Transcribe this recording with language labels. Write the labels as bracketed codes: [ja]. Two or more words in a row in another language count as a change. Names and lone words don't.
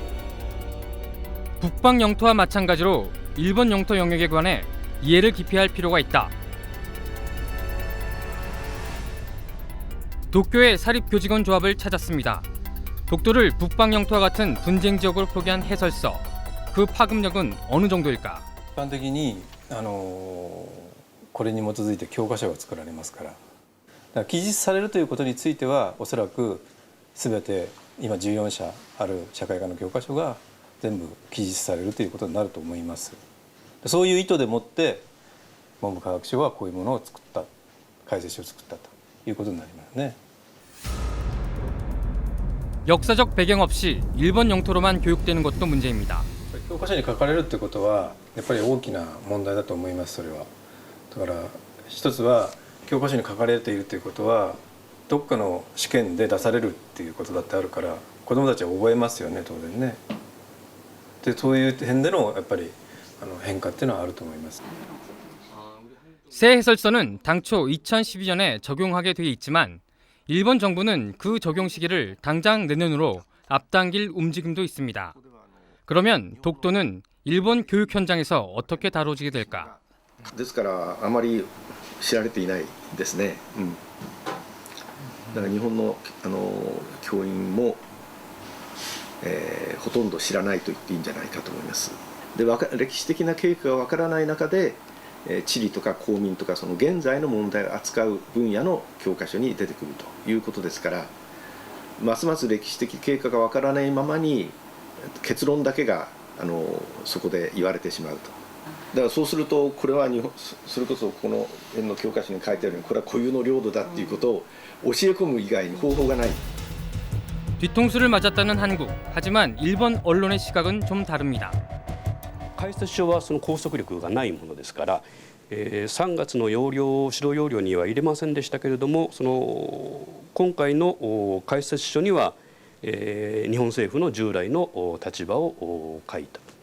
[ko] 북방 영토와 마찬가지로 일본 영토 영역에 관해 이해를 깊이 할 필요가 있다. 도쿄의 사립교직원 조합을 찾았습니다. 독도를 북방 영토와 같은 분쟁 지역으로 표기한 해설서. 그 파급력은 어느 정도일까? [ja] 一般的にこれに基づいて教科書が作られますから、だから記述されるということについてはおそらく全て今14社ある社会科の教科書が全部記述されるということになると思います。そういう意図でもって文部科学省はこういうものを作った、解説書を作ったということになりますね。 [ko] 역사적 배경 없이 일본 영토로만 교육되는 것도 문제입니다. [ja] 教科書に書かれるってことはやっぱり大きな問題だと思います。それはだから一つは教科書に書かれているということはどっかの試験で出されるっていうことだってあるから子どもたちは覚えますよね、当然ね。でそういう点でのやっぱり変化っていうのはあると思います。 [ko] 새 해설서는 당초 2012년에 적용하게 돼 있지만 일본 정부는 그 적용 시기를 당장 내년으로 앞당길 움직임도 있습니다. 그러면 독도는 일본 교육 현장에서 어떻게 다뤄지게 될까? [ja] ですからあまり知られていないですね。だから日本の教員も、ほとんど知らないと言っていいんじゃないかと思います。で歴史的な経過がわからない中で、地理とか公民とかその現在の問題を扱う分野の教科書に出てくるということですから、ますます歴史的経過がわからないままに結論だけがそこで言われてしまうと。だからそうするとこれはそれこそこの辺の教科書に書いてあるようにこれは固有の領土だっていうことを教え込む以外に方法がない。 [ko] 뒤통수를 맞았다는 한국. 하지만 일본 언론의 시각은 좀 다릅니다. [ja] 解説書はその拘束力がないものですから、3月の指導要領には入れませんでしたけれども、その今回の解説書には、日本政府の従来の立場を書いた。